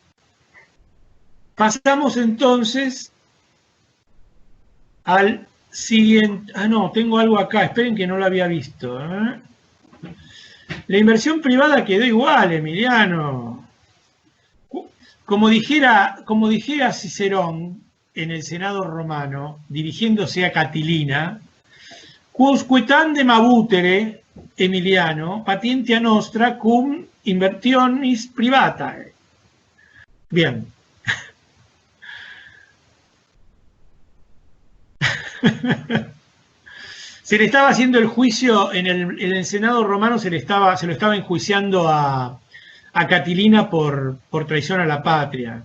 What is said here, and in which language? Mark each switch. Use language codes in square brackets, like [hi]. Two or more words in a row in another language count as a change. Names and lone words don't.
[es] Pasamos entonces al siguiente. Ah, no, tengo algo acá. Esperen que no lo había visto. La inversión privada quedó igual, Emiliano. Como dijera Cicerón en el Senado romano, dirigiéndose a Catilina, [la] quusque tandem abutere, Emiliano, patientia nostra cum inversionis privatae. [es] Bien. Se le estaba haciendo el juicio en el Senado romano, se lo estaba enjuiciando a Catilina por traición a la patria.